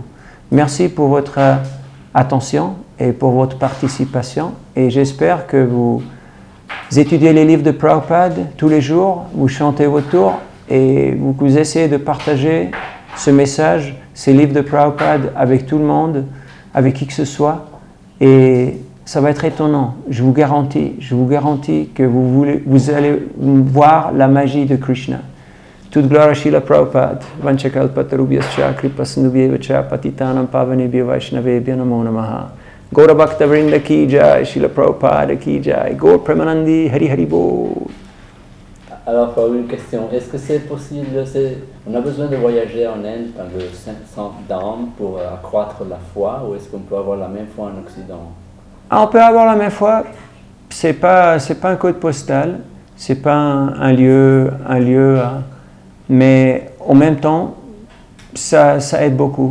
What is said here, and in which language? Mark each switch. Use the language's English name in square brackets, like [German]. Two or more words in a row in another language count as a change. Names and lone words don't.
[French] Merci pour votre attention et pour votre participation et j'espère que vous étudiez les livres de Prabhupada tous les jours, vous chantez vos tours et vous essayez de partager ce message, ces livres de Prabhupada avec tout le monde, avec qui que ce soit et ça va être étonnant, je vous garantis que vous allez voir la magie de Krishna. Toute gloire à [Sanskrit] Srila Prabhupada, वाञ्छाकल्पतरुभ्यश्च कृपासिन्धुभ्य एव च पतितानां पावनेभ्यो वैष्णवेभ्यो नमो नमः. [Bangla] গৌর ভক্তবৃন্দ কি জয়, শ্রীল প্রভুপাদ কি জয়, গৌর প্রেমানন্দে, হরি হরি বোল. [French] Alors, une question, est-ce que c'est possible, on a besoin de voyager en Inde dans le centre d'âme pour accroître la foi, ou est-ce qu'on peut avoir la même foi en Occident? On peut avoir la même foi, c'est pas un code postal, c'est pas un lieu, mais en même temps, ça aide beaucoup.